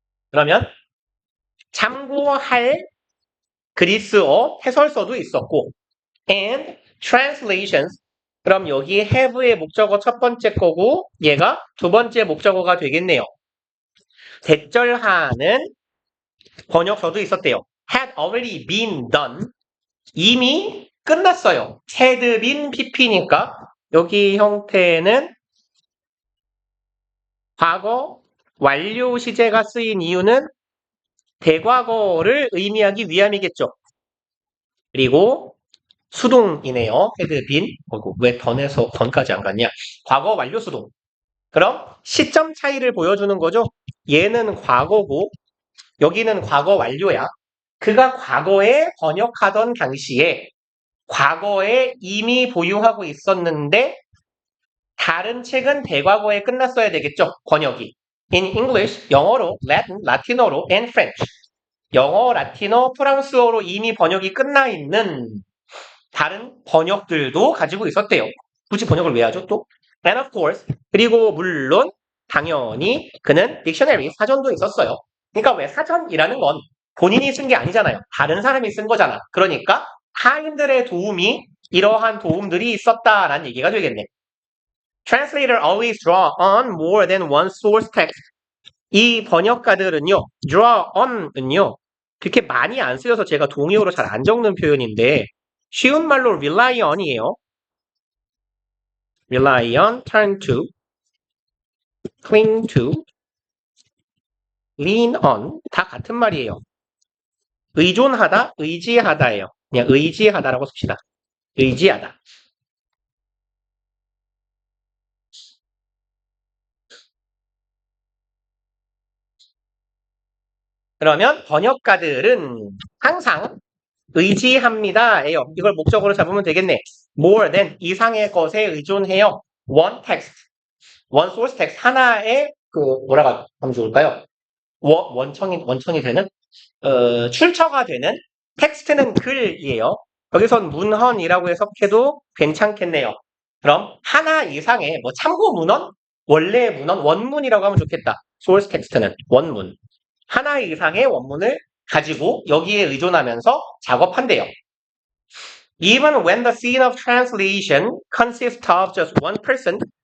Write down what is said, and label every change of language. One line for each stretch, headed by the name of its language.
Korean: 그러면 참고할 그리스어 해설서도 있었고
English: and translations
Korean: 그럼 여기 have의 목적어 첫 번째 거고 얘가 두 번째 목적어가 되겠네요. 대절하는 번역서도 있었대요.
English: had already been done
Korean: 이미 끝났어요. had been pp니까 여기 형태는 과거 완료 시제가 쓰인 이유는 대과거를 의미하기 위함이겠죠. 그리고 수동이네요. had been. 왜 던까지 안 갔냐? 과거 완료 수동. 그럼 시점 차이를 보여주는 거죠. 얘는 과거고 여기는 과거 완료야. 그가 과거에 번역하던 당시에 과거에 이미 보유하고 있었는데 다른 책은 대과거에 끝났어야 되겠죠. 번역이.
English: in English,
Korean: 영어로,
English: Latin,
Korean: 라틴어로,
English: and French.
Korean: 영어, 라틴어, 프랑스어로 이미 번역이 끝나 있는 다른 번역들도 가지고 있었대요. 굳이 번역을 왜 하죠, 또?
English: And of course,
Korean: 그리고 물론, 당연히 그는 딕셔너리, 사전도 있었어요. 그러니까 왜 사전이라는 건 본인이 쓴 게 아니잖아요. 다른 사람이 쓴 거잖아. 그러니까 타인들의 도움이 이러한 도움들이 있었다라는 얘기가 되겠네.
English: Translator always draw on more than one source text.
Korean: 이 번역가들은요, draw on은요, 그렇게 많이 안 쓰여서 제가 동의어로 잘 안 적는 표현인데, 쉬운 말로
English: rely on
Korean: 이에요.
English: rely on, turn to, cling to, lean on,
Korean: 다 같은 말이에요. 의존하다, 의지하다예요. 그냥 의지하다라고 씁시다. 의지하다. 그러면 번역가들은 항상 의지합니다예요. 이걸 목적으로 잡으면 되겠네.
English: more than
Korean: 이상의 것에 의존해요.
English: one text, one source text
Korean: 하나의 뭐라고 하면 좋을까요? 원천이 되는 출처가 되는 텍스트는 글이에요. 여기선 문헌이라고 해석해도 괜찮겠네요. 그럼 하나 이상의 참고 문헌, 원래 문헌, 원문이라고 하면 좋겠다. source 텍스트는 원문. 하나 이상의 원문을 가지고 여기에 의존하면서 작업한대요.
English: Even when the scene of translation consists of just one person.